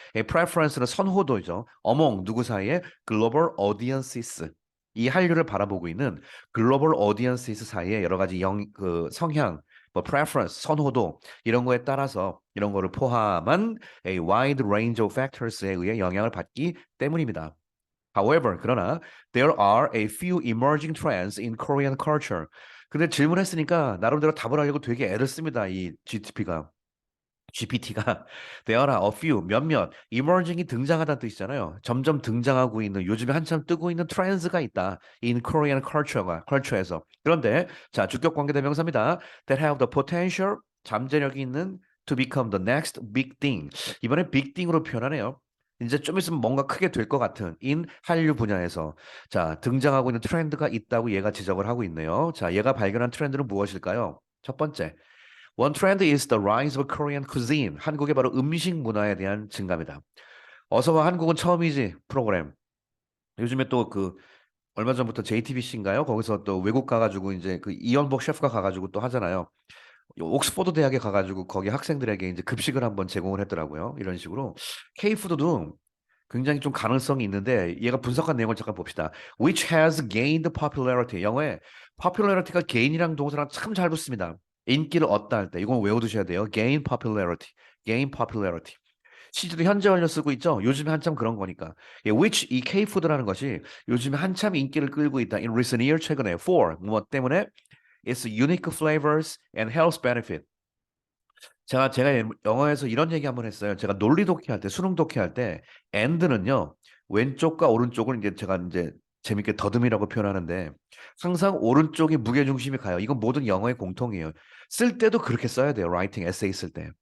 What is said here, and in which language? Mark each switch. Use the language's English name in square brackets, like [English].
[Korean] preference는 선호도죠. among 누구 사이에 [English] global audiences [Korean] 이 한류를 바라보고 있는 글로벌 오디언스 사이에 여러 가지 그 성향, 뭐 preference, 선호도 이런 거에 따라서 이런 거를 포함한 [English] a wide range of factors [Korean] 에 의해 영향을 받기 때문입니다. [English] However, [Korean] 그러나 [English] there are a few emerging trends in Korean culture. [Korean] 근데 질문했으니까 나름대로 답을 하려고 되게 애를 씁니다. 이 GTP가. [English] GPT가 there are a few 몇몇 emerging이 [Korean] 등장하다는 뜻이잖아요. 점점 등장하고 있는 요즘에 한참 뜨고 있는 트렌드가 있다. [English] in Korean culture에서. [Korean] 그런데 자, 주격 관계 대명사입니다. [English] that have the potential [Korean] 잠재력이 있는 [English] to become the next big thing. [Korean] 이번에 big thing으로 표현하네요. 이제 좀 있으면 뭔가 크게 될 것 같은 in 한류 분야에서 자, 등장하고 있는 트렌드가 있다고 얘가 지적을 하고 있네요. 자, 얘가 발견한 트렌드는 무엇일까요? 첫 번째. [English] One trend is the rise of Korean cuisine. [Korean] 한국의 바로 음식 문화에 대한 증가입니다. 어서와 한국은 처음이지 프로그램. 요즘에 또 그 얼마 전부터 JTBC인가요? 거기서 또 외국 가가지고 이제 그 이연복 셰프가 가가지고 또 하잖아요. 옥스퍼드 대학에 가가지고 거기 학생들에게 이제 급식을 한번 제공을 했더라고요. 이런 식으로 K푸드도 굉장히 좀 가능성이 있는데 얘가 분석한 내용을 잠깐 봅시다. [English] Which has gained popularity. [Korean] 영어에 popularity가 gain이랑 동사랑 참 잘 붙습니다. 인기를 얻다 할 때 이건 외워두셔야 돼요. [English] gain popularity, gain popularity. [Korean] 시제도 현재 완료 쓰고 있죠. 요즘에 한참 그런 거니까. 예, which 이 K푸드라는 것이 요즘에 한참 인기를 끌고 있다. [English] In recent year [Korean] 최근에 [English] for [Korean] 뭐 때문에 [English] its unique flavors and health benefit. [Korean] 제가 영어에서 이런 얘기 한번 했어요. 제가 논리 독해할 때, 수능 독해할 때, and는요, 왼쪽과 오른쪽을 이제 제가 이제 재밌게 더듬이라고 표현하는데, 항상 오른쪽에 무게중심이 가요. 이건 모든 영어의 공통이에요. 쓸 때도 그렇게 써야 돼요. 라이팅, 에세이 쓸 때.